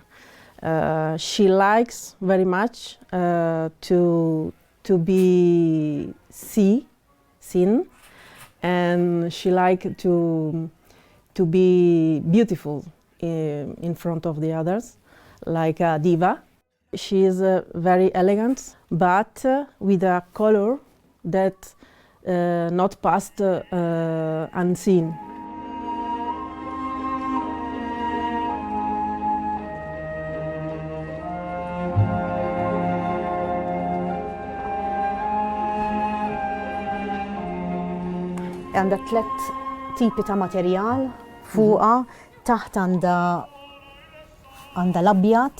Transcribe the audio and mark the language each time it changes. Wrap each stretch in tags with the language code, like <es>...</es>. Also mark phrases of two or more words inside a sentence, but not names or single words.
<en>She likes very much to be seen, and she likes to be beautiful in front of the others, like a diva. She is very elegant, but with a color that not passed unseen.</en> <mt>Għandha 3 tipi ta' materjal fuqha, taħt għandha l-abjad.</mt>